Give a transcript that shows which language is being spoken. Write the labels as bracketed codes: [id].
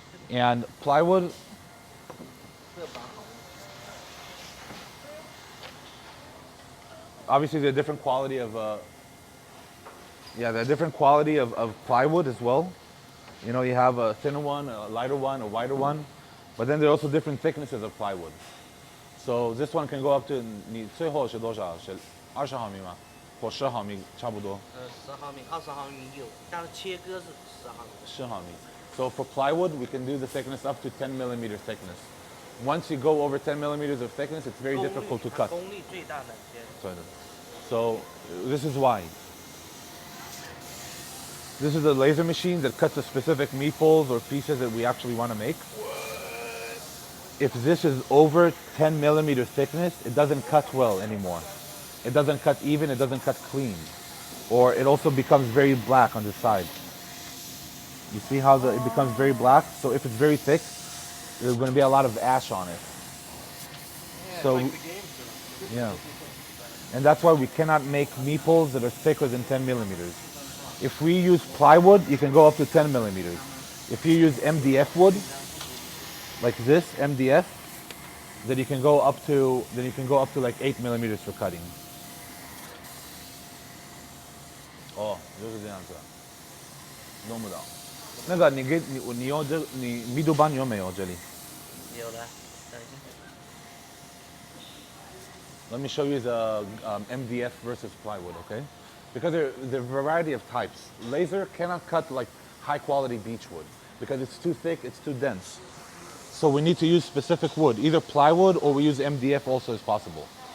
[en] And plywood, obviously they're different quality of, they're different quality of plywood as well. You know, you have a thinner one, a lighter one, a wider one, but then there are also different thicknesses of plywood. So this one can go up to [zh] 你最厚是多少？是20毫米吗？或10毫米差不多。 10毫米、20毫米有，但是切割是10毫米。 10毫米。 [en] So for plywood, we can do the thickness up to 10 millimeter thickness. Once you go over 10 millimeters of thickness, it's very difficult to cut. [zh] 功率最大的切。 [en] So this is why. This is a laser machine that cuts the specific meeples or pieces that we actually want to make. If this is over 10 millimeter thickness, it doesn't cut well anymore. It doesn't cut even, it doesn't cut clean. Or it also becomes very black on the side. You see how it becomes very black? So if it's very thick, there's going to be a lot of ash on it. So, like the game, yeah. And that's why we cannot make meeples that are thicker than 10 millimeters. If we use plywood, you can go up to 10 millimeters. If you use MDF wood, like this MDF, then you can go up to like 8 millimeters for cutting. [zh] Oh, 就是这样子，弄不到。那个你用你密度板有没有这里？有的，等一下。 [en] Let me show you the MDF versus plywood, okay? Because there are a variety of types. Laser cannot cut like high quality beech wood because it's too thick, it's too dense. So we need to use specific wood, either plywood or we use MDF also as possible.